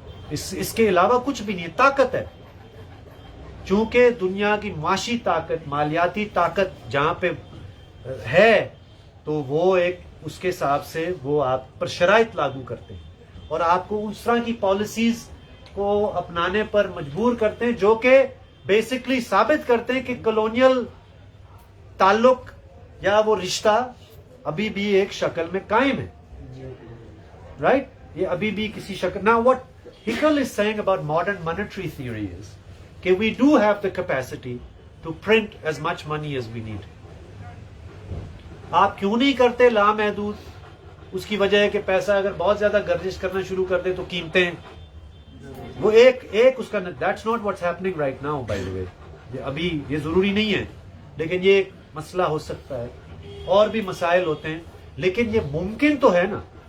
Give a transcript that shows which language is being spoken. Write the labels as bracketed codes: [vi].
[ur] اس کے علاوہ کچھ بھی نہیں. طاقت ہے, چونکہ دنیا کی معاشی طاقت, مالیاتی طاقت جہاں پہ ہے, تو وہ ایک اس کے حساب سے وہ آپ پر شرائط لاگو کرتے ہیں, اور آپ کو اس طرح کی پالیسیز کو اپنانے پر مجبور کرتے ہیں, جو کہ بیسکلی ثابت کرتے ہیں کہ کالونیل تعلق یا وہ رشتہ ابھی بھی ایک شکل میں قائم ہے. رائٹ, یہ ابھی بھی کسی شکل. [en] Now what Hickel is saying about modern monetary theory is کہ we do have the capacity to print as much money as we need. [ur] آپ کیوں نہیں کرتے لامحدود؟ اس کی وجہ ہے کہ پیسہ اگر بہت زیادہ گردش کرنا شروع کر دے تو قیمتیں, وہ ایک اس کا, [en] that's not what's happening right now by the way. [ur] ابھی یہ ضروری نہیں ہے, لیکن یہ ایک مسئلہ ہو سکتا ہے, اور بھی مسائل ہوتے ہیں, لیکن یہ ممکن تو ہے نا.